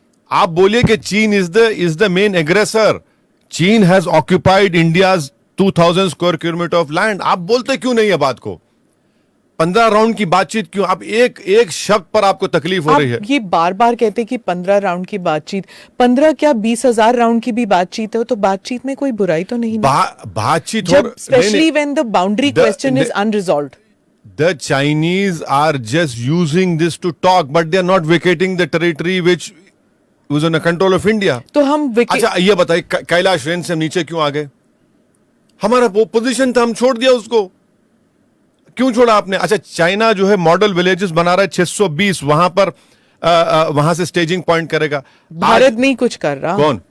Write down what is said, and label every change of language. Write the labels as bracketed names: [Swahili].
[Hindi] आप बोलिए कि [English] चीन is the main aggressor, चीन has occupied India's 2000 square kilometre of land. [Hindi] आप बोलते क्यों नहीं है बात को? 15 राउंड की बातचीत क्यों? आप एक शब्द पर आपको तकलीफ हो रही है। आप ये बार बार कहते कि 15 राउंड की बातचीत, 15 क्या 20,000 राउंड की भी बातचीत है तो बातचीत में कोई बुराई तो नहीं ना? बातचीत जब [English] Specially when the boundary question is unresolved. The Chinese are just using this to talk, but they are not vacating the territory which was under control of India. [Hindi] तो हम अच्छा ये बताइए कैलाश रेंज से हम नीचे क्यों आ गए? हमारा वो पोजीशन था, हम छोड़ दिया उसको। क्यों छोड़ा आपने? अच्छा चाइना जो है मॉडल विलेजेस बना रहा है 620, वहां पर वहां से स्टेजिंग पॉइंट करेगा। भारत नहीं कुछ कर रहा। कौन?